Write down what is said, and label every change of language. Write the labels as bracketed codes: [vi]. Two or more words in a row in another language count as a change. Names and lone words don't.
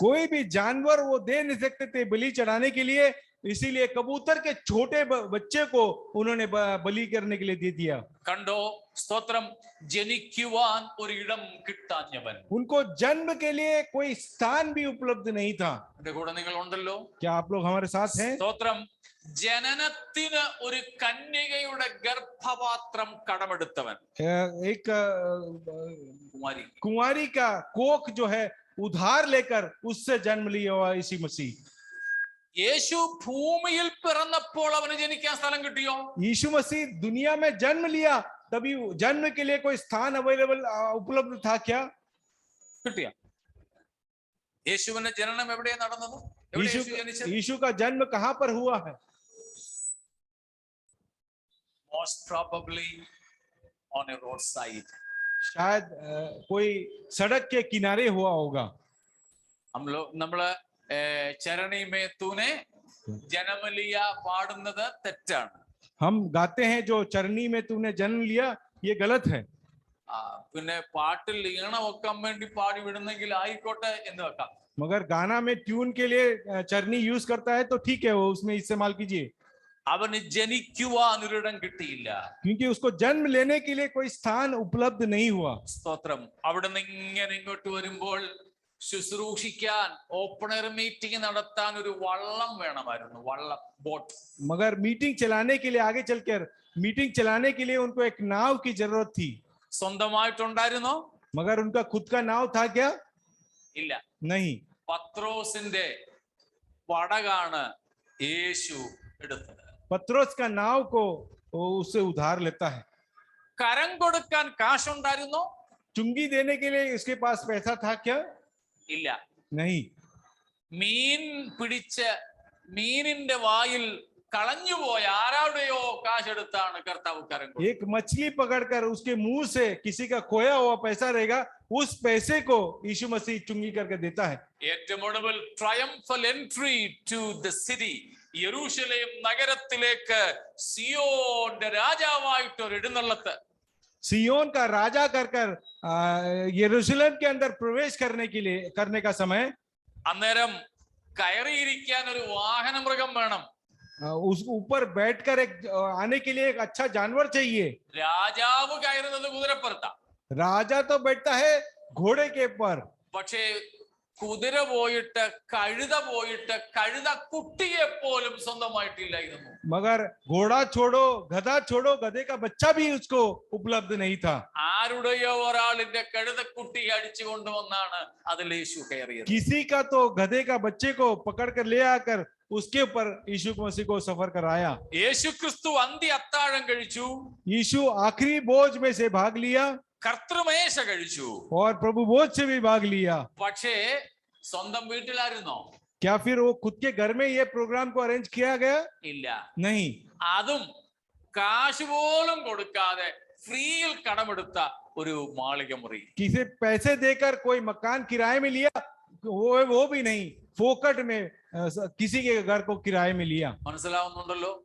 [hi] कोई भी जानवर वो दे नहीं सकते थे बलि चढ़ाने के लिए, इसीलिए कबूतर के छोटे बच्चे को उन्होंने बलि करने के लिए दे दिया। [ml] കണ്ടോ, സ്തോത്രം. ജനിക്കുവാൻ ഒരിടം കിട്ടാഞ്ഞവൻ, [hi] उनको जन्म के लिए कोई स्थान भी उपलब्ध नहीं था। [ml] എന്റെ കൂടെ നിങ്ങൾ ഉണ്ടല്ലോ. [hi] क्या आप लोग हमारे साथ हैं? [ml] സ്തോത്രം. ജനനത്തിന് ഒരു കന്യകയുടെ ഗർഭപാത്രം കടമെടുത്തവൻ, [hi] एक [ml] കുമാരി. [hi] कुंवारी का कोख जो है उधार लेकर उससे जन्म लिया हुआ यीशु मसीह। [ml] യേശു ഭൂമിയിൽ പിറന്നപ്പോൾ അവന് ജനിക്കാൻ സ്ഥലം കിട്ടിയോ? [hi] यीशु मसीह दुनिया में जन्म लिया तभी जन्म के लिए कोई स्थान अवेलेबल उपलब्ध था क्या? [ml] കിട്ടിയ? യേശുവിന്റെ ജനനം എവിടെയാ നടന്നത്? എവിടെ यीशु യേശു ജനിച്ചത്? [hi] यीशु का जन्म कहां पर हुआ है? [en] Most probably on a roadside. [hi] शायद कोई सड़क के किनारे हुआ होगा। [ml] നമ്മള് [hi] चरनी में तूने जन्म लिया [ml] പാടുന്നത് തെറ്റാണ്. [hi] हम गाते हैं जो चरनी में तूने जन्म लिया, ये गलत है। [ml] പിന്നെ പാട്ടിൽ ഈണം വെക്കാൻ വേണ്ടി പാടി വിടുന്നെങ്കിൽ ആയിക്കോട്ടെ എന്ന് വെക്കാം. [hi] मगर गाना में ट्यून के लिए चरनी यूज करता है तो ठीक है, वो उसमें इस्तेमाल कीजिए। [ml] അവന് ജനിക്കുവാൻ ഒരിടം കിട്ടിയില്ല. [hi] क्योंकि उसको जन्म लेने के लिए कोई स्थान उपलब्ध नहीं हुआ। [ml] സ്തോത്രം. അവിടെ നിന്ന് ഇങ്ങനെ ഇങ്ങോട്ട് വരുമ്പോൾ ശുശ്രൂഷിക്കാൻ, [en] open air meeting [ml] നടത്താൻ ഒരു വള്ളം വേണമായിരുന്നു, വള്ളം, ബോട്ട്. [hi] मगर मीटिंग चलाने के लिए, आगे चलकर मीटिंग चलाने के लिए उनको एक नाव की जरूरत थी। [ml] സ്വന്തമായിട്ടുണ്ടായിരുന്നോ? [hi] मगर उनका खुद का नाव था क्या? [ml] ഇല്ല. [hi] नहीं। [ml] പത്രോസിന്റെ പടകാണ് യേശു എടുത്തത്. [hi] पत्रोस का नाव को उससे उधार लेता है। [ml] കരം കൊടുക്കാൻ കാശുണ്ടായിരുന്നോ? [hi] चुंगी देने के लिए इसके पास पैसा था क्या? [ml] ഇല്ല. [hi] नहीं। [ml] മീൻ പിടിച്ച് മീനിന്റെ വായിൽ കളഞ്ഞുപോയ ആരാടെയോ കാശെടുത്താണ് കർത്താവ് കരം കൊടുത്തത്. [hi] एक मछली पकड़कर उसके मुंह से किसी का खोया हुआ पैसा रहेगा, उस पैसे को यीशु मसीह चुंगी करके देता है। [ml] ഏറ്റവും ഒടുവിൽ [en] triumphal entry to the city, [ml] യെരൂശലേം നഗരത്തിലേക്ക് സിയോന്റെ രാജാവായിട്ട് ഒരു എഴുന്നള്ളത്ത്. [hi] सियोन का राजा कर यरूशलेम के अंदर प्रवेश करने का समय, [ml] അന്നേരം കയറിയിരിക്കാൻ ഒരു വാഹന മൃഗം വേണം. [hi] उस ऊपर बैठकर एक आने के लिए एक अच्छा जानवर चाहिए। [ml] രാജാവ് കയറുന്നത് കുതിരപ്പുറത്താ. [hi] राजा तो बैठता है घोड़े के ऊपर, [ml] പക്ഷേ കുതിര പോയിട്ട് കഴുത കുട്ടിയെ പോലും സ്വന്തമായിട്ടില്ലായിരുന്നു. [hi] मगर घोड़ा छोड़ो, गधा छोड़ो, गधे का बच्चा भी उसको उपलब्ध नहीं था। [ml] ആരുടെയോ ഒരാളിന്റെ കഴുതക്കുട്ടി അടിച്ചു കൊണ്ടുവന്നാണ് അതിൽ യേശു കയറിയത്. [hi] किसी का तो गधे का बच्चे को पकड़ कर ले आकर उसके ऊपर यीशु मसीह को सफर कराया। [ml] യേശു ക്രിസ്തു അന്ത്യ അത്താഴം കഴിച്ചു, [hi] यीशु आखिरी भोज में से भाग लिया [ml] കർത്തൃമേശ കഴിച്ചു. [hi] और प्रभु भोज से भी भाग लिया। [ml] പക്ഷേ സ്വന്തം വീട്ടിലായിരുന്നോ? [hi] क्या फिर वो खुद के घर में ये प्रोग्राम को अरेंज किया गया? [ml] ഇല്ല. [hi] नहीं। [ml] അതും കാശ് പോലും കൊടുക്കാതെ ഫ്രീയിൽ കടമെടുത്ത ഒരു മാളിക മുറി. [hi] किसी पैसे देकर कोई मकान किराए में लिया, वो भी नहीं, फोकट में किसी के घर को किराए में लिया।